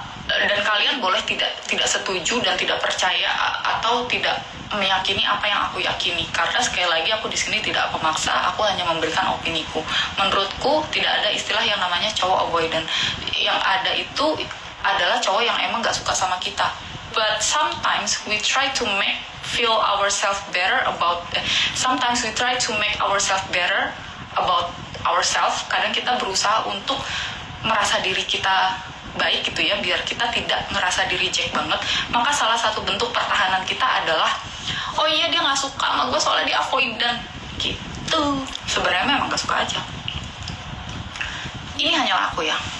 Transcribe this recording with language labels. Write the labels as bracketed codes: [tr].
[id] Dan kalian boleh tidak setuju dan tidak percaya atau tidak meyakini apa yang aku yakini, karena sekali lagi aku di sini tidak memaksa, aku hanya memberikan opiniku. Menurutku tidak ada istilah yang namanya cowok avoidant. Yang ada itu adalah cowok yang emang nggak suka sama kita. [en] But sometimes we try to feel ourselves better about. Sometimes we try to make ourselves better about ourselves. [id] Kadang kita berusaha untuk merasa diri kita baik gitu ya, biar kita tidak ngerasa di reject banget. Maka salah satu bentuk pertahanan kita adalah, oh iya dia nggak suka sama gue soalnya dia avoidant gitu. Sebenarnya memang nggak suka aja. Ini hanyalah aku ya.